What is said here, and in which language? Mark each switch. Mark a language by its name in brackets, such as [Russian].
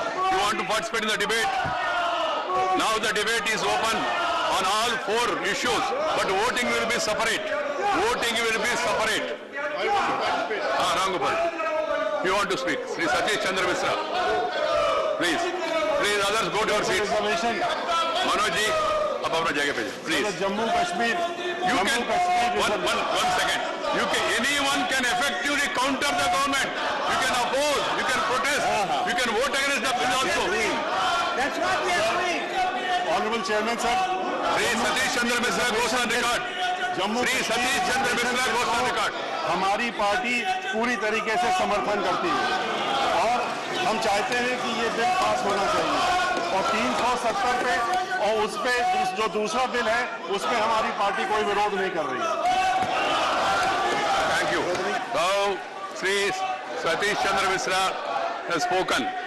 [English] You want to participate in the debate? Now the debate is open on all 4 issues, but voting will be separate. Voting will be separate. Rangopal, you want to speak? Sri Satish Chandra Misra. Please, others go to your seats. [Hindi] Manoj ji, आप अपना जगह पे जाइए, please. Jammu Kashmir, [English] You can, one second. Anyone can effectively counter the government. You can oppose, you can protest, you can vote against the bill also. That's what we are doing. Honorable Chairman, sir. Sri Satish Chandra Misra goes on record. Sri Satish Chandra Misra goes on record. [Hindi] हमारी party पूरी तरीके से समर्थन करती है और हम चाहते हैं कि ये बिल पास होना चाहिए और 370 पे और उस पे जो दूसरा बिल है उसमें हमारी पार्टी कोई विरोध नहीं कर रही है। [English] Thank you. Now, Sri Satish Chandra Misra has spoken.